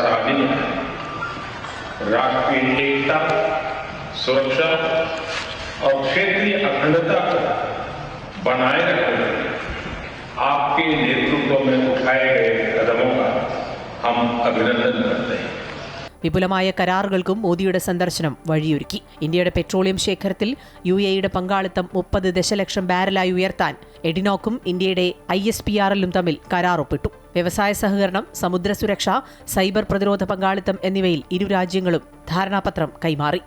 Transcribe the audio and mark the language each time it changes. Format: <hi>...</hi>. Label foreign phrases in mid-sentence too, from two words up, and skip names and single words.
<hi>सार्वभौमिक राष्ट्रीय एकता, सुरक्षा और क्षेत्रीय अखंडता को बनाए रखने आपके नेतृत्व में उठाए गए कदमों का हम अभिनंदन करते हैं.</hi> <ml>വിപുലമായ കരാറുകൾക്കും മോദിയുടെ സന്ദർശനം വഴിയൊരുക്കി. ഇന്ത്യയുടെ പെട്രോളിയം ശേഖരത്തിൽ UAE പങ്കാളിത്തം 30 ദശലക്ഷം ബാരലായി ഉയർത്താൻ എഡിനോക്കും ഇന്ത്യയുടെ ISPRL-ഉം തമ്മിൽ കരാർ ഒപ്പിട്ടു. വ്യവസായ സഹകരണം, സമുദ്ര സുരക്ഷ, സൈബർ പ്രതിരോധ പങ്കാളിത്തം എന്നിവയിൽ ഇരു രാജ്യങ്ങളും ധാരണാപത്രം കൈമാറി.</ml>